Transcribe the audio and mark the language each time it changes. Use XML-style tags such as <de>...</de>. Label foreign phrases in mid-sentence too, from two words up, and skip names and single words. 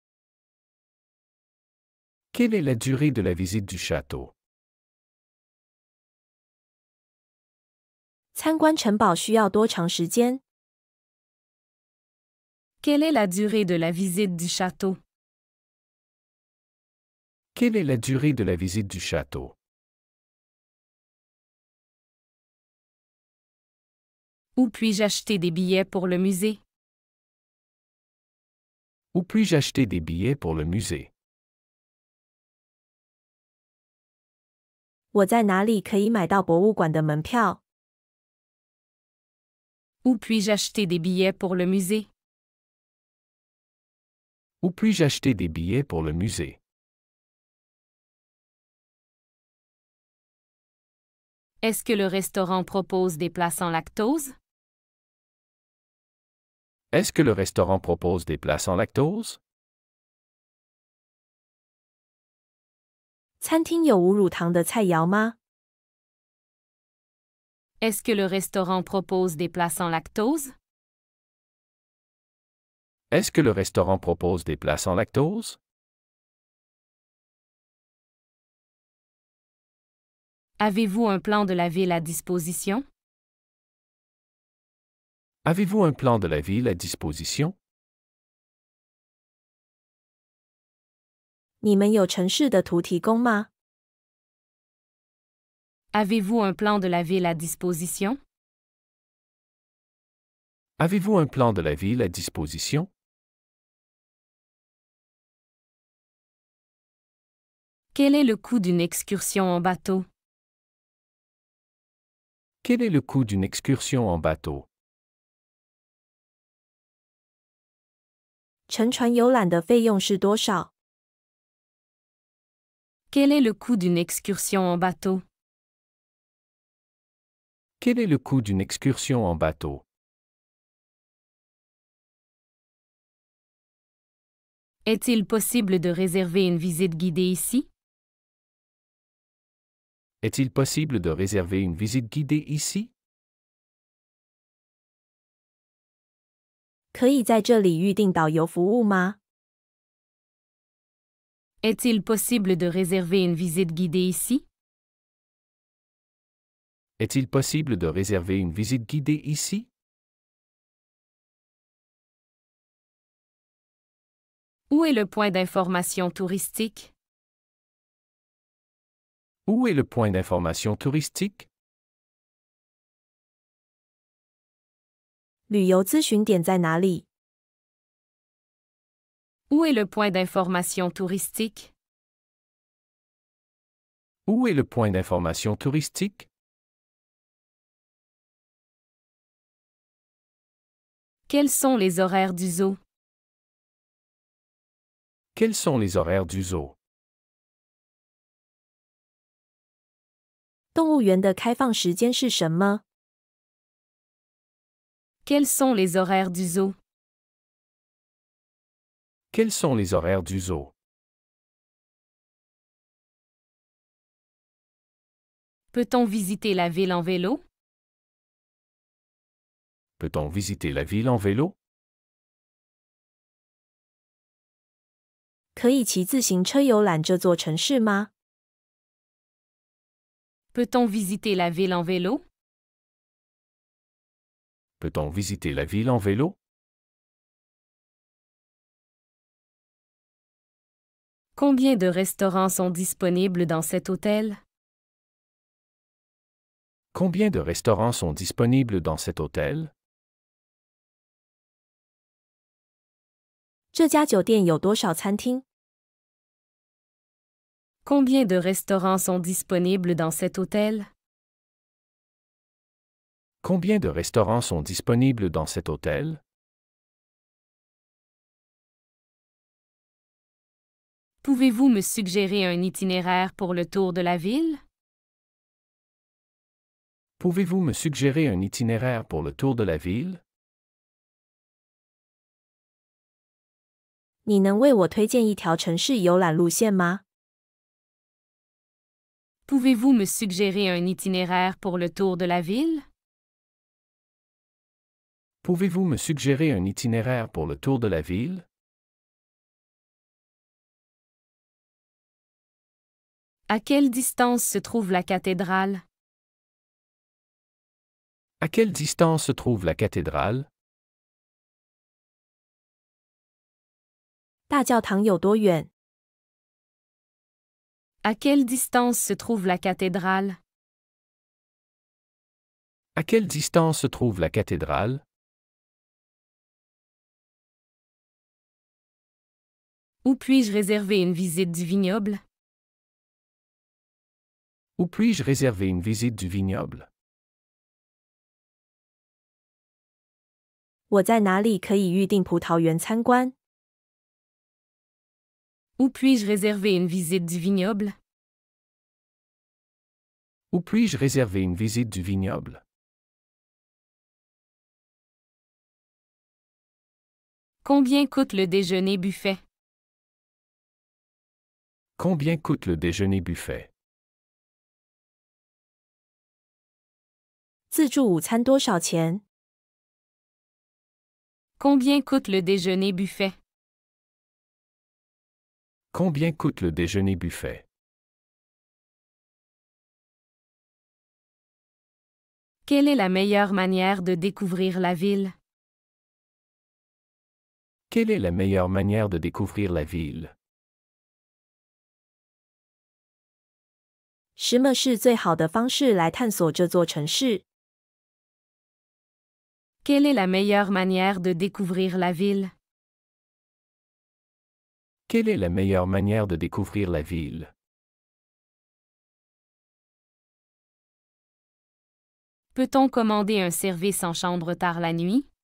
<fr>Quelle est la durée de la visite du château?</fr> <zh>参观城堡需要多长时间？</zh> <fr>Quelle est la durée de la visite du château? Quelle est la durée de la visite du château? Où puis-je acheter des billets pour le musée? Où puis-je acheter des billets pour le musée?</fr> <zh>我在哪里可以买到博物馆的门票？</zh> <fr>Où puis-je acheter des billets pour le musée? Où puis-je acheter des billets pour le musée? Est-ce que le restaurant propose des plats sans lactose? Est-ce que le restaurant propose des plats sans lactose?</fr> <zh>餐厅有无乳糖的菜肴吗？</zh> <fr>Est-ce que le restaurant propose des plats sans lactose? Est-ce que le restaurant propose des plats sans lactose? Avez-vous un plan de la ville à disposition? Avez-vous un plan de la ville à disposition?</fr> <zh>你们有城市的图提供吗？</zh> <fr>Avez-vous un plan de la ville à disposition? Avez-vous un plan de la ville à disposition? Quel est le coût d'une excursion en bateau? Quel est le coût d'une excursion en bateau?</fr> <zh>乘船游览的费用是多少？</zh> <fr>Quel est le coût d'une excursion en bateau? Quel est le coût d'une excursion en bateau? Est-il possible de réserver une visite guidée ici? Est-il possible de réserver une visite guidée ici?</fr> <zh>可以在这里预定导游服务吗？</zh> <fr>Est-il possible de réserver une visite guidée ici? Est-il possible de réserver une visite guidée ici? Où est le point d'information touristique? Où est le point d'information touristique?</fr> <zh>旅游咨询点在哪里？</zh> <fr>Où est le point d'information touristique? Où est le point d'information touristique? Quels sont les horaires du zoo? Quels sont les horaires du zoo?</fr> <zh>动物园的开放时间是什么？</zh> <fr>Quels sont les horaires du zoo? Quels sont les horaires du zoo? Peut-on visiter la ville en vélo? Peut-on visiter la ville en vélo?</fr> <zh>可以骑自行车游览这座城市吗？</zh> <fr>Peut-on visiter la ville en vélo? Peut-on visiter la ville en vélo? Combien de restaurants sont disponibles dans cet hôtel? Combien de restaurants sont disponibles dans cet hôtel?</fr> <zh>这家酒店有多少餐厅？</zh> <fr>Combien de restaurants sont disponibles dans cet hôtel? Combien de restaurants sont disponibles dans cet hôtel? Pouvez-vous me suggérer un itinéraire pour le tour de la ville? Pouvez-vous me suggérer un itinéraire pour le tour de la ville?</fr> <zh>你能为我推荐一条城市游览路线吗？</zh> <fr>Pouvez-vous me suggérer un itinéraire pour le tour de la ville? Pouvez-vous me suggérer un itinéraire pour le tour de la ville? À quelle distance se trouve la cathédrale? À quelle distance se trouve la cathédrale?</fr> <zh>大教堂有多远？</zh> <fr>À quelle distance se trouve la cathédrale? À quelle distance se trouve la cathédrale? Où puis-je réserver une visite du vignoble? Où puis-je réserver une visite du vignoble?</fr> <zh>我在哪里可以预定葡萄园参观？</zh> <fr>Où puis-je réserver une visite du vignoble? Où puis-je réserver une visite du vignoble? Combien coûte le déjeuner buffet? Combien coûte le déjeuner buffet?</fr> <zh>自助午餐多少钱？</zh> <fr>Combien coûte le déjeuner buffet? Combien coûte le déjeuner buffet? Quelle est la meilleure manière de découvrir la ville? Quelle est la meilleure manière de découvrir la ville?</fr> <zh>什么是最好的方式来探索这座城市？</zh> <fr>Quelle est la meilleure manière de découvrir la ville? Quelle est la meilleure manière de découvrir la ville? Peut-on commander un service en chambre tard la nuit?</fr>